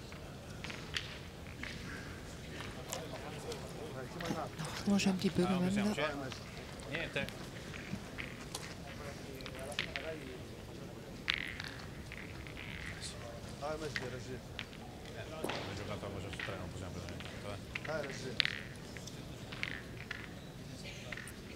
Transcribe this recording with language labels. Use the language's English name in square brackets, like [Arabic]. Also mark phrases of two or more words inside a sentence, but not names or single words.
[French] Moi j'ai un petit peu quand même là. [Italian] Niente. [Arabic] هاي مجدي رجل. [Italian] Ho giocato a cosa su 3, non possiamo prendere niente. [Arabic] هاي رجل.